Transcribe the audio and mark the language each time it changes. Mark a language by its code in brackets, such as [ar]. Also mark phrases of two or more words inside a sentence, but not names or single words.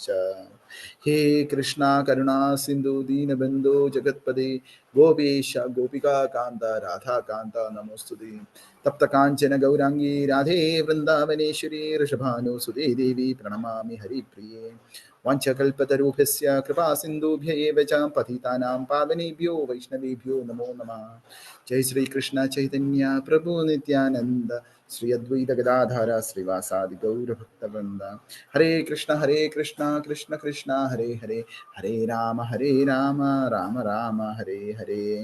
[sa] ഹേ കൃഷ്ണ കരുണാ സിന്ധു ദീനബന്ധോ ജഗത്പദേ ഗോപേശ ഗോപികാകാന്ത രാധാകാന്ത നമോസ്തുതേ. തപ്തകാഞ്ചന ഗൗരാംഗീ രാധേ വൃന്ദാവനേശ്വരി ഋഷഭാനുസുതേ ദേവി പ്രണമാമി ഹരിപ്രിയേ. വാഞ്ചകൽപതരൂപസ്യ കൃപാ സിന്ധുഭ്യ ഏവ ച പതിതാനാം പാവനേഭ്യോ വൈഷ്ണവേഭ്യോ നമോ നമഃ. जय श्री कृष्ण चैतन्य प्रभु नित्यानंद श्री अद्वैत गदाधर श्रीवासादि गौर भक्तवृंद. हरे कृष्ण कृष्ण कृष्ण हरे हरे, हरे राम राम राम हरे हरे.